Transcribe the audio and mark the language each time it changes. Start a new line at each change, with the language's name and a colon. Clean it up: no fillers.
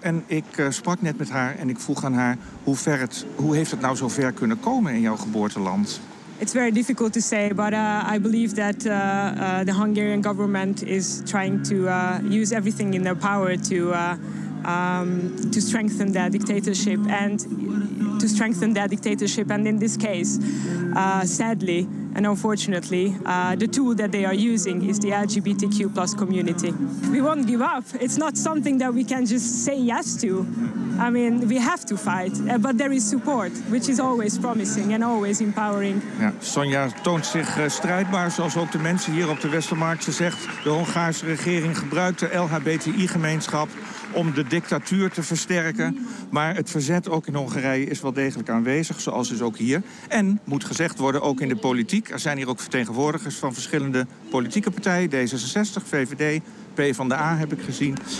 Dutch: En ik sprak net met haar en ik vroeg aan haar hoe heeft het nou zo ver kunnen komen in jouw geboorteland?
English: It's very difficult to say, but I believe that the Hungarian government is trying to use everything in their power to strengthen their dictatorship and to strengthen their dictatorship. And in this case, sadly and unfortunately, the tool that they are using is the LGBTQ+ community. We won't give up. It's not something that we can just say yes to. I mean, we have to fight, but there is support, which is always promising and always empowering.
Dutch: Ja, Sonja toont zich strijdbaar, zoals ook de mensen hier op de Westermarkt. Ze zegt, de Hongaarse regering gebruikt de LHBTI-gemeenschap om de dictatuur te versterken. Maar het verzet ook in Hongarije is wel degelijk aanwezig, zoals is ook hier. En, moet gezegd worden, ook in de politiek. Er zijn hier ook vertegenwoordigers van verschillende politieke partijen, D66, VVD, PvdA heb ik gezien.